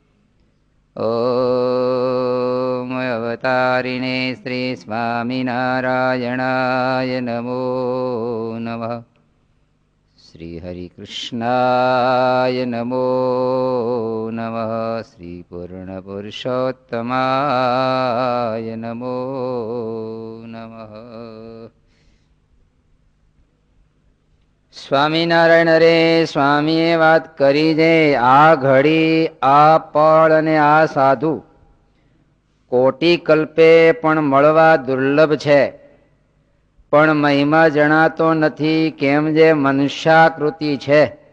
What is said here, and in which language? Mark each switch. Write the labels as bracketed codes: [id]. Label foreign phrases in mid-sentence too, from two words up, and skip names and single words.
[sa] ॐ अवतारिणे श्री स्वामिनारायणाय नमो नमः। श्री हरिकृष्णाय नमो नमः। श्री पूर्णपुरुषोत्तमाय नमो नमः। [gu] સ્વામિનારાયણ અરે સ્વામીએ વાત કરી છે, આ ઘડી આ પળ અને આ સાધુ કોટી કલ્પે પણ મળવા દુર્લભ છે, પણ મહિમા જણાતો નથી, કેમ જે મનુષ્યાકૃતિ છે.